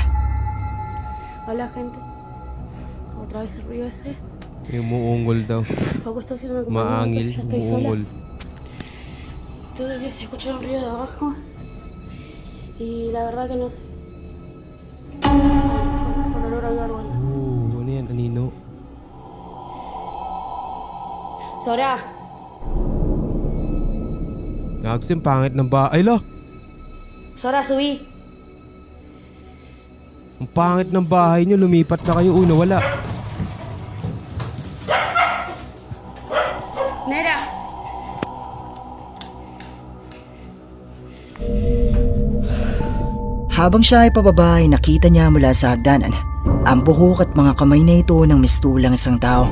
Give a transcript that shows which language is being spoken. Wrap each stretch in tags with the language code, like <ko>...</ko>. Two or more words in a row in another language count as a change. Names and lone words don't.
<es>Hola gente, otra vez el ruido ese.</es> <tl>Yung muungol daw.</tl> <es>Paco está haciendo compañía,</es> <tl>Maangil,</tl> <es>pero ya estoy sola.</es> <tl>muungol.</tl> <es>Todavía se escucha un ruido de abajo y la verdad que no sé. Por olor a algo ahí.</es> <tl>Ano yan? Anino? Sora, Nagsim, pangit ng bahay. Ay, la!</tl> <es>Sora, subí.</es> <tl>Ang pangit ng bahay nyo. Lumipat na kayo. Uy, nawala. Nera. Habang siya ay pababa ay nakita niya mula sa hagdanan ang buhok at mga kamay na ito ng mistulang isang tao.</tl>